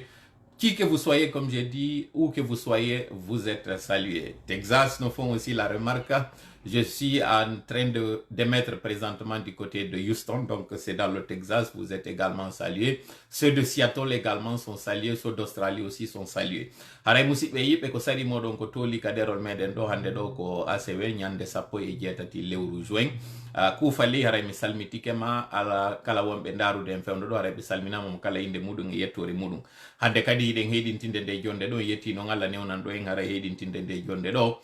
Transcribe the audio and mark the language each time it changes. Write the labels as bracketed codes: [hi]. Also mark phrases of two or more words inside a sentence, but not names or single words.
[fr] Qui que vous soyez, comme j'ai dit, où que vous soyez, vous êtes salués. Texas nous font aussi la remarque. Je suis en train d'émettre présentement du côté de Houston, donc c'est dans le Texas, vous êtes également salués. Ceux de Seattle également sont salués, ceux d'Australie aussi sont salués. [ff] Haray musidɓe yiɓe ko sari moɗon ko toli kaderol meɗen ɗo hande ɗo ko ACW ñande 17 lewru juin. Kuufali haray mi salmitikema ala kala wonɓe ndarude en fewndo ɗo haray ɓe salminama mo kala inde muɗum e yettore muɗum. Hande kadi yiɗen heɗintinde nde jonde ɗo yetti noon Allah newnan ɗo en haray heɗintinde nde jonde ɗo.